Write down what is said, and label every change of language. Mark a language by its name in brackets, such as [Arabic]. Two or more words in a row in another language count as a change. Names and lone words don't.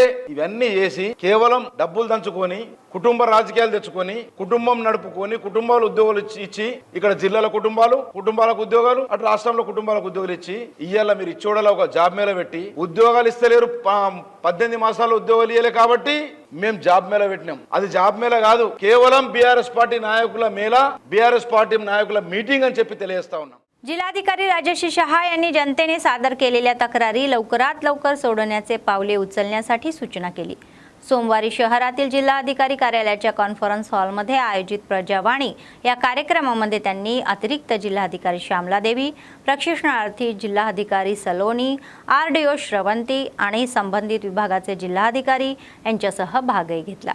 [Telugu] ఇవన్నీ చేసి కేవలం డబ్బులు దంచుకొని కుటుంబ రాజకీయాలు తెచ్చుకొని కుటుంబం నడుపుకొని కుటుంబాలు ఉద్యోగాలు ఇచ్చి ఇక్కడ జిల్లాల కుటుంబాలకు ఉద్యోగాలు, అటు రాష్ట్రంలో కుటుంబాలకు ఉద్యోగాలు ఇచ్చి ఇయ్యాల మీరు ఇచ్చోడలా ఒక జాబ్ మేళ పెట్టి ఉద్యోగాలు ఇస్తలేరు. 18 మాసాలు ఉద్యోగాలు ఇయ్యలే కాబట్టి మేము జాబ్ మేళ పెట్టినాం. అది జాబ్ మేళ कादू केवలం బీఆర్ఎస్ పార్టీ నాయకుల మేళ బీఆర్ఎస్ పార్టీ నాయకుల మీటిंग అని చెప్పి తెలియజేస్తా ఉన్నాం. [Marathi] जिल्हाधिकारी राजश्री शहा यांनी जनतेने सादर केलेल्या तक्रारी लवकरात लवकर सोडवण्याचे पावले उचलण्यासाठी सूचना केली. सोमवारी शहरातील जिल्हाधिकारी कार्यालयाच्या कॉन्फरन्स हॉलमध्ये आयोजित प्रजावाणी या कार्यक्रमामध्ये त्यांनी अतिरिक्त जिल्हाधिकारी श्यामला देवी, प्रशिक्षणार्थी जिल्हाधिकारी सलोनी, आरडीओ श्रवंती आणि संबंधित विभागाचे जिल्हाधिकारी यांच्यासह भागही घेतला.